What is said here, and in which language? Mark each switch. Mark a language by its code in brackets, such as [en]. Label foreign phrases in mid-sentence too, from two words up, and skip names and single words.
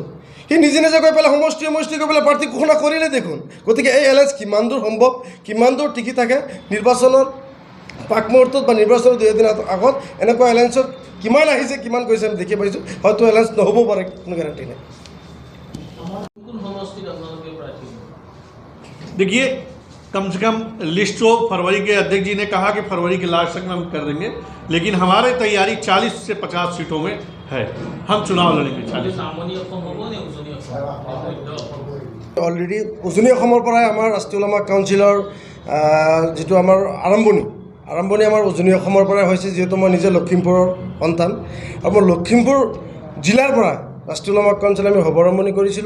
[as] সি নিজে নিজে গৈ পেলাই সমষ্টি গৈ পেলাই প্ৰাৰ্থী ঘোষণা কৰিলে দেখোন। গতিকে এই এলায়েন্স কিমান দূৰ সম্ভৱ, কিমান দূৰ টিকি থাকে, নিৰ্বাচনৰ পাক মুহূৰ্তত বা নিৰ্বাচনৰ 2 দিন আগত এনেকুৱা এলায়েন্সত কিমান আহিছে, কিমান গৈছে আমি দেখি পাইছোঁ। হয়তো এলায়েন্স নহ'ব পাৰে, কোনো গেৰাণ্টি নাই। [hi] देखिए, कम से कम लिस्ट तो फरवरी के अध्यक्ष जी ने कहा कि फरवरी के लास्ट तक में हम कर देंगे, लेकिन हमारी तैयारी 40 से 50 सीटों में है। हम चुनाव लड़ेंगे 40। [as] অলৰেডি উজনি অসমৰ পৰাই আমাৰ ৰাষ্ট্ৰীয় ওলামা কাউন্সিলৰ যিটো আমাৰ আৰম্ভণি আমাৰ উজনি অসমৰ পৰাই হৈছে, যিহেতু মই নিজে লখিমপুৰৰ সন্তান আৰু মই লখিমপুৰ জিলাৰ পৰা ৰাষ্ট্ৰীয় ওলামা কাউন্সিল আমি শুভাৰম্ভণি কৰিছিলোঁ।